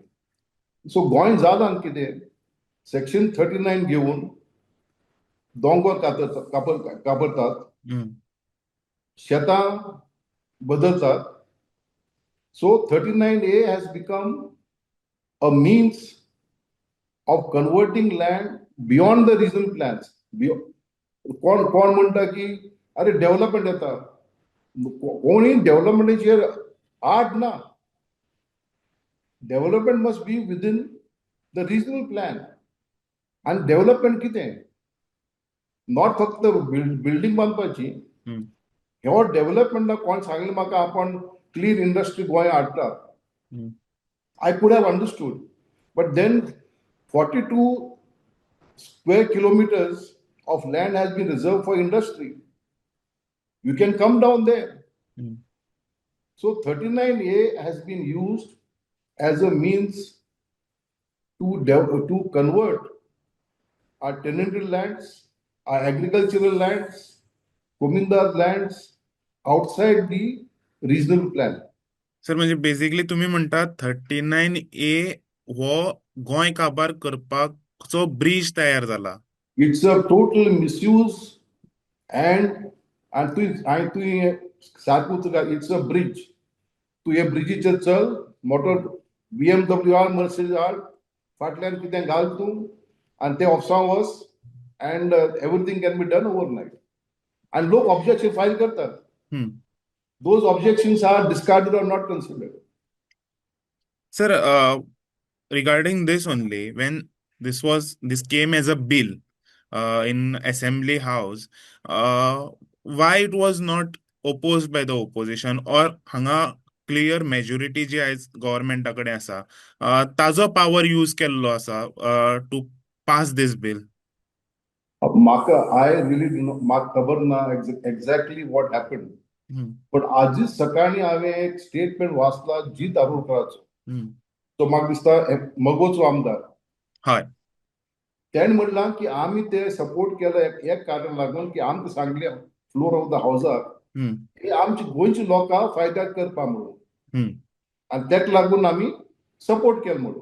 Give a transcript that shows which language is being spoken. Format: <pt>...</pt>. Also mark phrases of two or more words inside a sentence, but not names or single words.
<kok>सो गोंय जालान कितें, सेक्शन 39 घेवन दोंगर कापरतात, शेतां बदलतात.</kok> <en>So 39A has become a means of converting land beyond the regional plans.</en> <kok>कोण म्हणटा की अरे डेव्हलपमेंट येता, कोणी डेव्हलपमेंटाचेर आड ना.</kok> <en>Development must be within the regional plan.</en> <kok>आणि डेव्हलपमेंट कितें, नॉट फक्त बिल्डिंग बांदपाची. ह्यो डेव्हलपमेंटाक कोण सांगलें म्हाका आपण</kok> <en>clean industry</en> <kok>गोंय हाडटा,</kok> <en>I could have understood. But then 42 square kilometers of land has been reserved for industry. You can come down there. So 39A has been used as a means to convert our tenanted lands, our agricultural lands, Komindar lands outside the regional plan.</en> <kok>सर म्हणजे बेसिकली तुम्ही म्हणतात 39A हो गोंय काबार करपाचो ब्रिज तयार जाला.</kok> <en>It's a total misuse and it's a bridge.</en> <kok>तू हे ब्रिजीचेर चल, मोटर BMW हाड, मर्सिडीज हाड, फाटल्यान कितें घाल तूं, आनी ते ऑफिसां वच,</kok> <en>and everything can be done overnight.</en> <kok>And लोक</kok> <en>objection file</en> <kok>करतात.</kok> <en>Those objections are discarded or not considered. Sir, regarding this only, when this came as a bill in Assembly House, why it was not opposed by the opposition, or hanga clear majority</en> <kok>जी आज गव्हर्नमेंटाकडे असा ताजो पावर यूज केल्लो असा</kok> <en>to pass this bill. म्हाका I really do not,</en> <kok>म्हाका खबर ना</kok> <en>exactly what happened.</en> <kok>पण आजच सकाळी हांवें एक स्टेटमेंट वाचला जीत आरोलकराचो. तो म्हाका दिसता मगोचो आमदार. हय. त्याने म्हणलां की आमी ते सपोर्ट केला एक कारण लागून की आमकां सांगले</kok> <en>floor of the house</en> <kok>की आमची गोंयची लोकां फायद्याक करपा म्हणून, आनी तेका लागून आमी सपोर्ट केलो म्हणून.</kok>